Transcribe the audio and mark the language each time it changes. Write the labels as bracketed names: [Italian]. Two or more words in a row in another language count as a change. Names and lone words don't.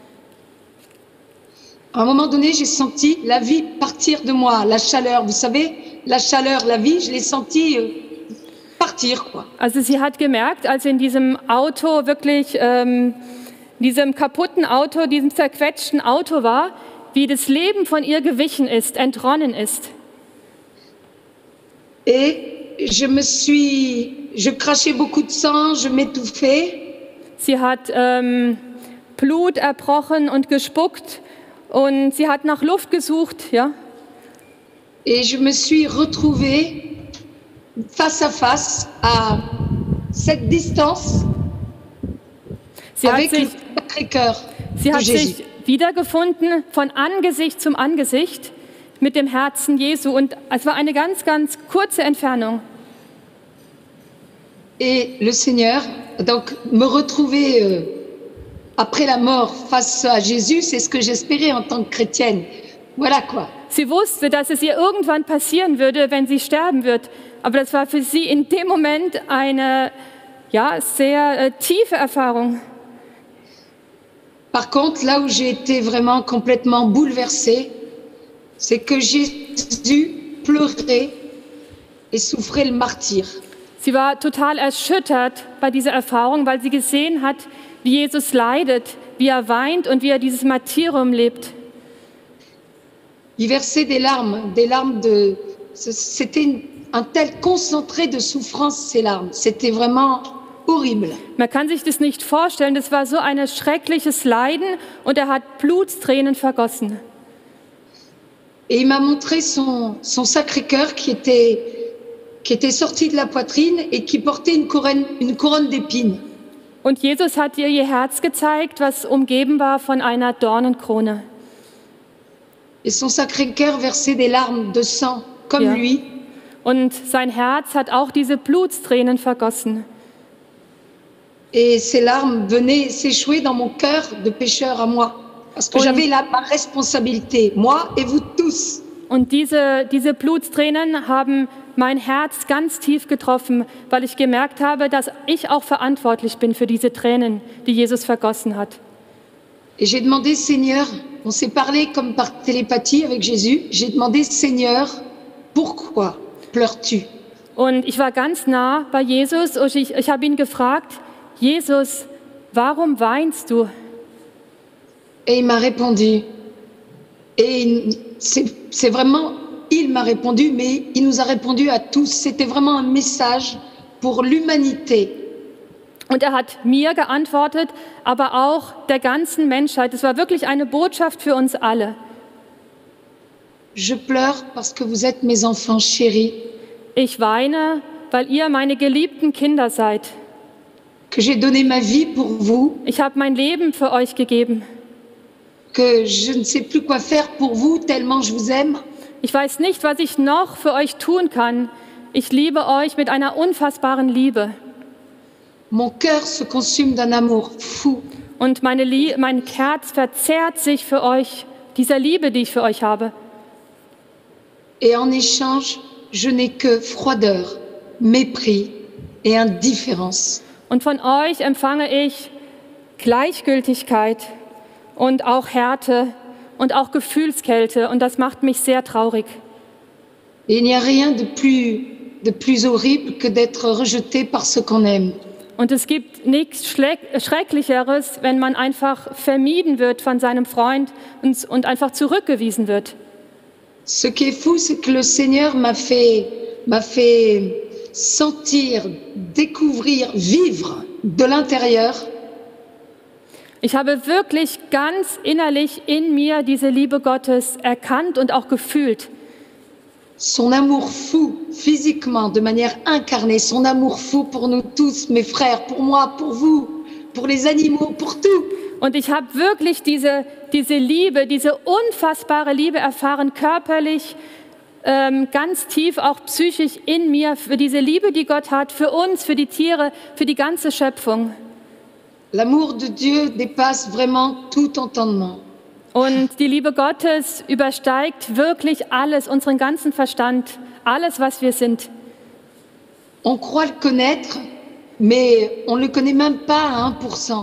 [French] À un moment donné, j'ai senti la vie partir de moi, la chaleur, vous savez, la chaleur, la vie, je l'ai senti partir, quoi. [German] Also sie hat gemerkt, als sie in diesem Auto wirklich, diesem kaputten Auto, diesem zerquetschten Auto war, wie das Leben von ihr gewichen ist, entronnen ist. [French] Et je crachais beaucoup de sang, je m'étouffais. [German] Sie hat Blut erbrochen und gespuckt und sie hat nach Luft gesucht, ja. [French] Et je me suis retrouvée face à cette distance avec le Sacré-Cœur [German] Sie [French] de [German] hat [French] Jésus. [German] sich wiedergefunden von Angesicht zum Angesicht mit dem Herzen Jesu und es war eine ganz, ganz kurze Entfernung. [French] Et le Seigneur, donc me retrouver après la mort face à Jésus, c'est ce que j'espérais en tant que chrétienne. Voilà quoi. [German] Sie wusste, dass es ihr irgendwann passieren würde, wenn sie sterben wird. Aber das war für sie in dem Moment eine sehr tiefe Erfahrung. [French] Par contre, là où j'ai été vraiment complètement bouleversée, c'est que Jésus pleurait et souffrait le martyre. [German] Sie war total erschüttert bei dieser Erfahrung, weil sie gesehen hat, wie Jesus leidet, wie er weint und wie er dieses Martyrium lebt. [French] Il versait des larmes c'était un tel concentré de souffrance, ces larmes. C'était vraiment horrible. [German] Man kann sich das nicht vorstellen, das war so ein schreckliches Leiden und er hat Blutstränen vergossen. [French] Et il m'a montré son Sacré-Cœur qui était sorti de la poitrine et qui portait une couronne d'épines. [German] Und Jesus hat ihr Herz gezeigt, was umgeben war von einer Dornenkrone. [French] Et son Sacré-Cœur versait des larmes de sang, comme [German] Ja. [French] lui. [German] Und sein Herz hat auch diese Blutstränen vergossen. [French] Et ces larmes venaient s'échouer dans mon cœur de pécheur à moi. Parce que [German] Und- [French] j'avais ma responsabilité, moi et vous tous. [German] Und diese Blutstränen haben mein Herz ganz tief getroffen, weil ich gemerkt habe, dass ich auch verantwortlich bin für diese Tränen, die Jesus vergossen hat. [French] Et j'ai demandé, Seigneur, on s'est parlé comme par télépathie avec Jésus, j'ai demandé, Seigneur, pourquoi pleures-tu? [German] Und ich war ganz nah bei Jesus und ich habe ihn gefragt, Jesus, warum weinst du? [French] Et il m'a répondu. Et c'est vraiment, il m'a répondu, mais il nous a répondu à tous. C'était vraiment un message pour l'humanité. [German] Und er hat mir geantwortet, aber auch der ganzen Menschheit. Es war wirklich eine Botschaft für uns alle. [French] Je pleure parce que vous êtes mes enfants chéris, [German] Ich weine, weil ihr meine geliebten Kinder seid. [French] que j'ai donné ma vie pour vous, [German] Ich habe mein Leben für euch gegeben. [French] que je ne sais plus quoi faire pour vous tellement je vous aime. [German] Ich weiß nicht, was ich noch für euch tun kann. Ich liebe euch mit einer unfassbaren Liebe. [French] Mon cœur se consume d'un amour fou. [German] Und mein Herz verzehrt sich für euch, dieser Liebe, die ich für euch habe. [French] Et en échange, je n'ai que froideur, mépris et indifférence. [German] Und von euch empfange ich Gleichgültigkeit und auch Härte und auch Gefühlskälte. Und das macht mich sehr traurig. [French] Et il n'y a rien de plus horrible que d'être rejeté par ce qu'on aime. [German] Und es gibt nichts Schrecklicheres, wenn man einfach vermieden wird von seinem Freund und einfach zurückgewiesen wird. [French] Ce qui est fou, c'est que le Seigneur m'a fait sentir, découvrir, vivre de l'intérieur [German] Ich habe wirklich ganz innerlich in mir diese Liebe Gottes erkannt und auch gefühlt. [French] son amour fou, physiquement, de manière incarnée, son amour fou pour nous tous, mes frères, pour moi, pour vous, pour les animaux, pour tout. [German] Und ich habe wirklich diese Liebe, diese unfassbare Liebe erfahren, körperlich, ganz tief, auch psychisch in mir, für diese Liebe, die Gott hat, für uns, für die Tiere, für die ganze Schöpfung. [French] L'amour de Dieu dépasse vraiment tout entendement. [German] Und die Liebe Gottes übersteigt wirklich alles, unseren ganzen Verstand, alles, was wir sind. [French] On croit le connaître, mais on ne le connaît même pas à 1%.